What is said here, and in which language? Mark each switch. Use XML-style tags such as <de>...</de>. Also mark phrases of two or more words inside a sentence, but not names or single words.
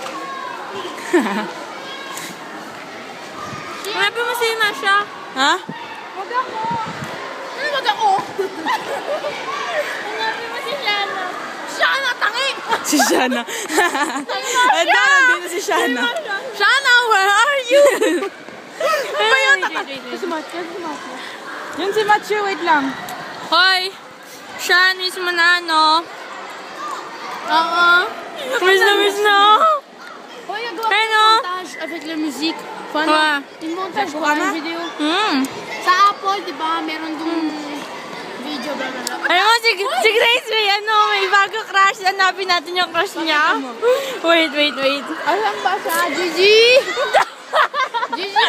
<tl>Hanapin mo si Nasha. Ha? Wag ako. Ano wag ako? Hanapin mo si Shana. Shana, tangi! Si Shana. Ay, nandito si Shana.</tl> <en>Shana, where are you?</en> <tl>Wait. Yun si Matthew, wait lang. Hoy! Shan, miss mo na, no? Oo. Miss na. Hoy, nagawa ko Ano?</tl> <fr>ng montage avec la musique.</fr> <tl>Paano? Ah. Yung montage ko, Ka na? yung video. Hmm. Sa Apple, di ba, meron dong video, bla bla bla. Alam mo, si Grace may bago crush. Hanapin natin yung crush niya. Wait. Alam ba siya? Gigi! Gigi!</tl>